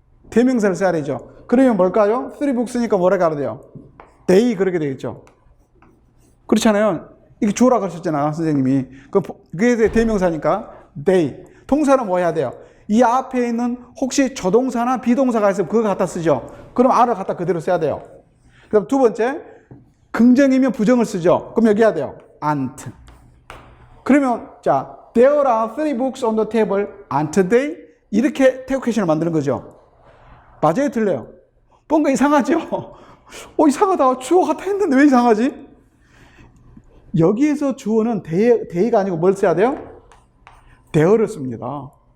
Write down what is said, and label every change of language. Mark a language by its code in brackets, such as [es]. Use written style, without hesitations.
[ko] 대명사를 써야 되죠. 그러면 뭘까요? 3 books니까 뭐라고 해야 돼요? they 그렇게 되겠죠. 그렇잖아요. 이게 주어라고 하셨잖아요. 선생님이. 그게 대명사니까 they. 동사는 뭐 해야 돼요? 이 앞에 있는 혹시 조동사나 비동사가 있으면 그거 갖다 쓰죠. 그럼 R을 갖다 그대로 써야 돼요. 그다음 두 번째, 긍정이면 부정을 쓰죠. 그럼 여기 해야 돼요. aren't. 그러면 자, [en] there are 3 books on the table. aren't they? [ko] 이렇게 태그 퀘션을 만드는 거죠. 맞아요? 틀려요? 뭔가 이상하죠? 이상하다. 주어 같아 했는데 왜 이상하지? 여기에서 주어는 the가 아니고 뭘 써야 돼요? there를 씁니다.